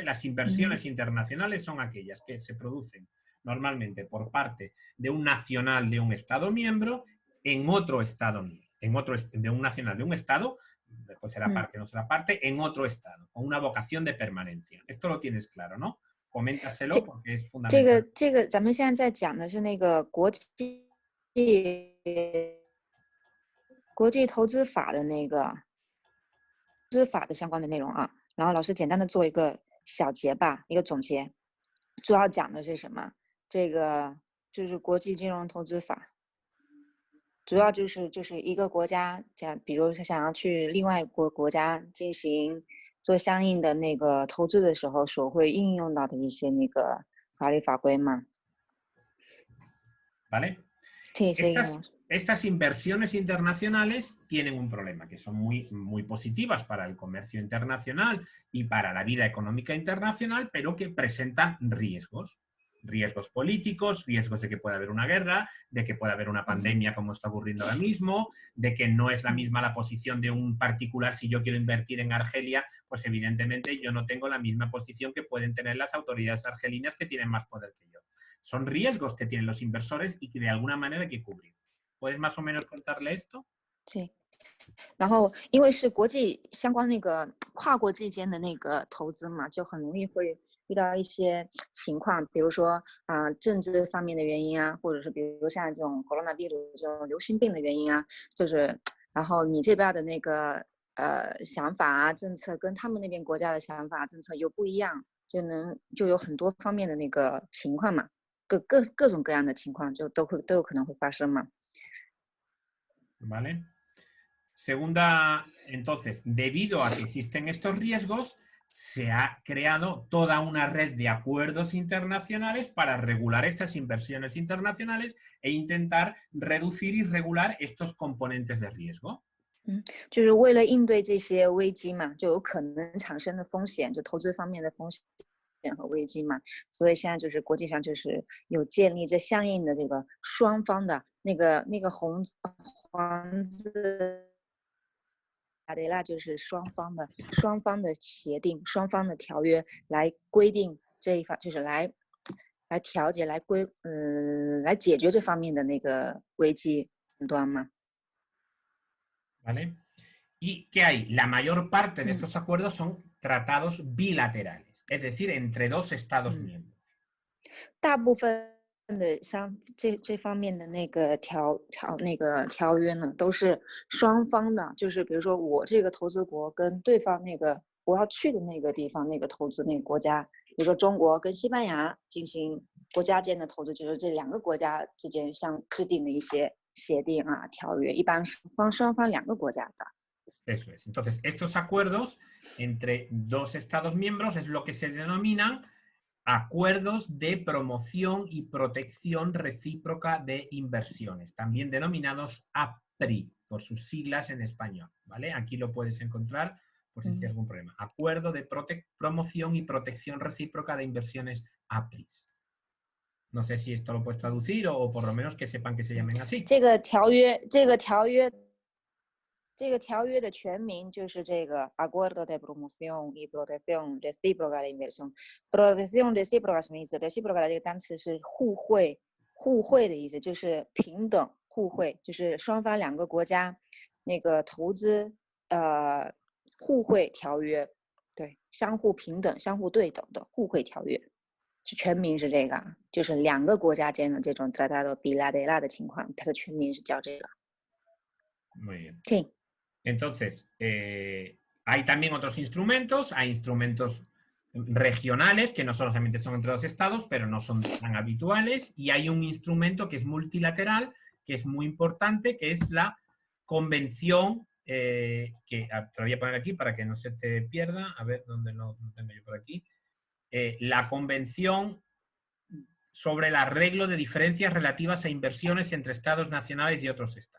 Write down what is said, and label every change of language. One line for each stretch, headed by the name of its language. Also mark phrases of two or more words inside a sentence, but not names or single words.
Spanish: Las inversiones internacionales son aquellas que se producen normalmente por parte de un nacional de un Estado miembro en otro Estado miembro, de un nacional de un Estado, después será parte, no será parte, en otro Estado, con una vocación de permanencia. Esto lo tienes claro, ¿no? Coméntaselo porque es fundamental.
Chinese: 这个咱们现在在讲的是那个国际投资法的那个投资法的相关的内容啊。然后老师简单的做一个小结吧，一个总结。主要讲的是什么？这个就是国际金融投资法，主要就是一个国家，比如想要去另外一个国家进行做相应的那个投资的时候，所会应用到的一些那个法律法规嘛。
Spanish: ¿Vale? Sí, Estas inversiones internacionales tienen un problema, que son muy positivas para el comercio internacional y para la vida económica internacional, pero que presentan riesgos. Riesgos políticos, riesgos de que pueda haber una guerra, de que pueda haber una pandemia como está ocurriendo ahora mismo, de que no es la misma la posición de un particular. Si yo quiero invertir en Argelia, pues evidentemente yo no tengo la misma posición que pueden tener las autoridades argelinas, que tienen más poder que yo. Son riesgos que tienen los inversores y que de alguna manera hay que cubrir. ¿Puedes más o menos contarle esto? Sí.
Chinese: 然后，因为是国际相关那个跨国际间的那个投资嘛，就很容易会遇到一些情况，比如说政治方面的原因啊，或者是比如像这种 coronavirus 这种流行病的原因啊，就是然后你这边的那个想法啊政策跟他们那边国家的想法政策又不一样，就有很多方面的那个情况嘛，各种各样的情况就都有可能会发生嘛。
Spanish: Vale. Segunda, entonces, debido a que existen estos riesgos, se ha creado toda una red de acuerdos internacionales para regular estas inversiones internacionales e intentar reducir y regular estos componentes de riesgo.
Chinese: 就是为了应对这些危机嘛，就有可能产生的风险，就投资方面的风险和危机嘛，所以现在就是国际上就是有建立这相应的这个双方的那个黄字。那就是双方的协定、双方的条约来规定这一方，就是来调节、来解决这方面的那个危机端嘛。
Spanish: ¿Vale? Y ¿qué hay? La mayor parte de estos acuerdos son tratados bilaterales, es decir, entre dos Estados miembros.
Chinese: 大部分的这方面的那个条约呢，都是双方的，就是比如说我这个投资国跟对方那个我要去的那个地方那个投资那个国家，比如说中国跟西班牙进行国家间的投资，就是这两个国家之间相制定的一些协定啊条约，一般双方两个国家的。
Spanish: Eso es. Entonces, estos acuerdos entre dos Estados miembros es lo que se denominan acuerdos de promoción y protección recíproca de inversiones, también denominados APRI, por sus siglas en español, ¿vale? Aquí lo puedes encontrar por si tienes algún problema. Acuerdo de promoción y protección recíproca de inversiones APRIs. No sé si esto lo puedes traducir o por lo menos que sepan que se llamen así.
Chinese: 这个条约的全名就是这个
Spanish: Acuerdo de Promoción y Protección Recíproca de Inversión。 Protección recíproca
Chinese: 什么意思 ？recíproca 这个单词是互惠的意思，就是平等互惠，就是双方两个国家那个投资互惠条约，对，相互平等、相互对等的互惠条约。全名是这个，就是两个国家间的这种
Spanish: tratado bilateral
Chinese: 的情况，它的全名是叫这个。
Spanish: Muy bien. Sí. Entonces, hay también otros instrumentos, hay instrumentos regionales que no solamente son entre dos estados, pero no son tan habituales, y hay un instrumento que es multilateral, que es muy importante, que es la convención, que te lo voy a poner aquí para que no se te pierda, a ver dónde lo tengo yo por aquí, la convención sobre el arreglo de diferencias relativas a inversiones entre estados nacionales y otros estados.